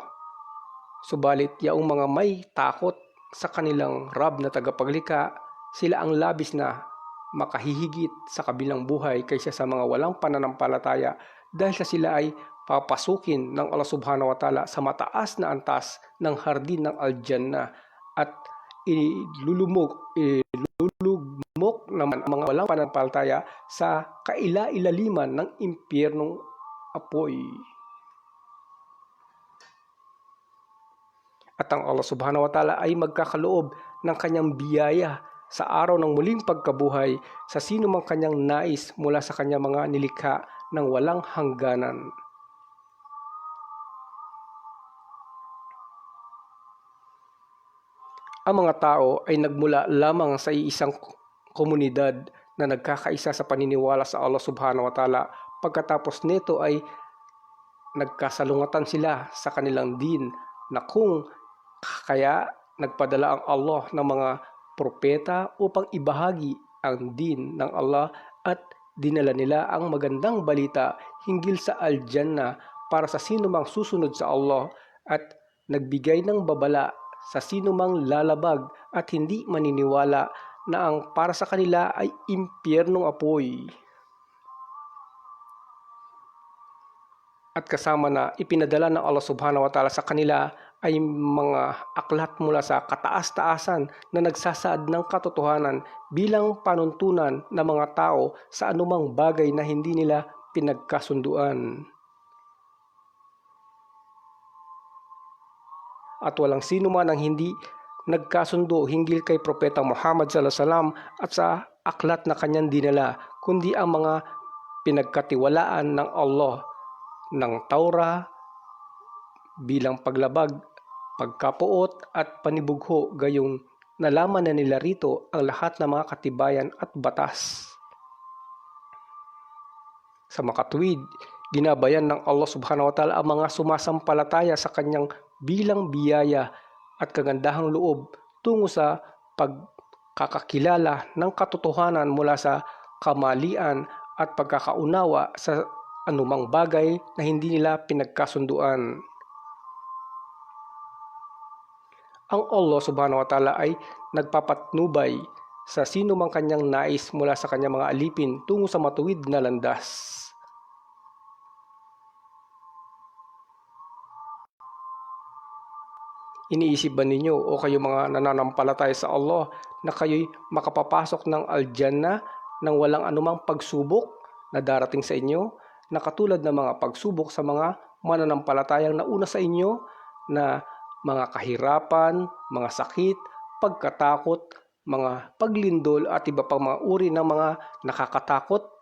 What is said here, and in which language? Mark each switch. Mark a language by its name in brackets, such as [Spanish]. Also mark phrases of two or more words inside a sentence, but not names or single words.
[Filipino] Subalit yaong mga may takot sa kanilang Rab na tagapaglikha, sila ang labis na makahihigit sa kabilang buhay kaysa sa mga walang pananampalataya dahil sa sila ay papasukin ng Allah [Arabic] سبحانه وتعالى [Filipino] sa mataas na antas ng hardin ng Al-Jannah at ilulugmok naman ang mga walang pananampalataya sa kaila-ilaliman ng impyernong apoy. At ang Allah [Arabic] سبحانه وتعالى [Filipino] ay magkakaloob ng kanyang biyaya sa araw ng muling pagkabuhay sa sino mang kanyang nais mula sa kanyang mga nilikha ng walang hangganan. Ang mga tao ay nagmula lamang sa iisang komunidad na nagkakaisa sa paniniwala sa Allah [Arabic] سبحانه وتعالى. [Filipino] Pagkatapos nito ay nagkasalungatan sila sa kanilang din na kung kaya nagpadala ang Allah ng mga propeta upang ibahagi ang din ng Allah at dinala nila ang magandang balita hinggil sa Al-Jannah para sa sinumang susunod sa Allah at nagbigay ng babala sa sinumang lalabag at hindi maniniwala na ang para sa kanila ay impyernong apoy. At kasama na ipinadala ng Allah [Arabic] سبحانه وتعالى [Filipino] sa kanila ay mga aklat mula sa kataas-taasan na nagsasaad ng katotohanan bilang panuntunan ng mga tao sa anumang bagay na hindi nila pinagkasunduan. At walang sino man ang hindi nagkasundo hinggil kay Propeta Muhammad [Arabic] صلى الله عليه وسلم [Filipino] at sa aklat na kanyang dinala, kundi ang mga pinagkatiwalaan ng Allah ng Taura bilang paglabag, pagkapuot at panibugho, gayong nalaman na nila rito ang lahat ng mga katibayan at batas. Sa makatuwid, ginabayan ng Allah [Arabic] سبحانه وتعالى [Filipino] ang mga sumasampalataya sa kanyang bilang biyaya at kagandahang loob tungo sa pagkakakilala ng katotohanan mula sa kamalian at pagkakaunawa sa anumang bagay na hindi nila pinagkasunduan. Ang Allah [Arabic] سبحانه وتعالى [Filipino] ay nagpapatnubay sa sino mang kanyang nais mula sa kanyang mga alipin tungo sa matuwid na landas. Iniisip ba ninyo o kayo mga nananampalataya sa Allah na kayo'y makapapasok ng Al-Jannah nang walang anumang pagsubok na darating sa inyo, na katulad ng mga pagsubok sa mga mananampalatayang nauna sa inyo na mga kahirapan, mga sakit, pagkatakot, mga paglindol at iba pang mga uri ng mga nakakatakot?